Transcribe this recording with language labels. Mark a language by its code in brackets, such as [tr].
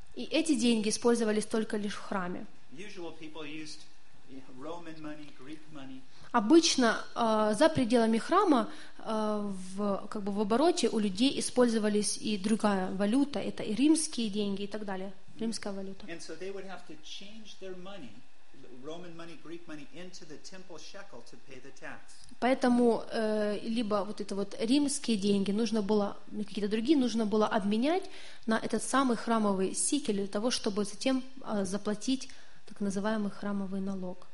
[ru] И эти деньги использовались только лишь в храме. [en] Usual people used Roman money, Greek money. [ru] Обычно за пределами храма в обороте у людей использовались и другая валюта, это и римские деньги и так далее, римская валюта. [en] And so they would have to change their money, Roman money, Greek money, into the temple shekel to pay the tax. [ru] Поэтому либо вот это вот римские деньги нужно было, какие-то другие нужно было обменять на этот самый храмовый сикель для того, чтобы затем заплатить так называемый храмовый налог.